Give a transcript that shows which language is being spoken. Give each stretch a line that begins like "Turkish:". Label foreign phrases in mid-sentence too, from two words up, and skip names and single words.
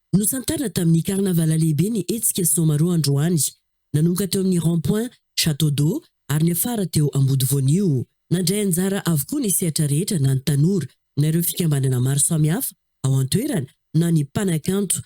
Malagasy: Voasantana tamin'ny karnavala lehibe ny hetsika Somaro androany, nanomboka teo amin'ny rond-point Château d'Eau ary ny afara teo Ambody Voanio. Nandray anjara avokoa ny sehatra rehetra na ny tanora na ireo fikambanana maro samihafa ao an-toerana na ny mpanakanto.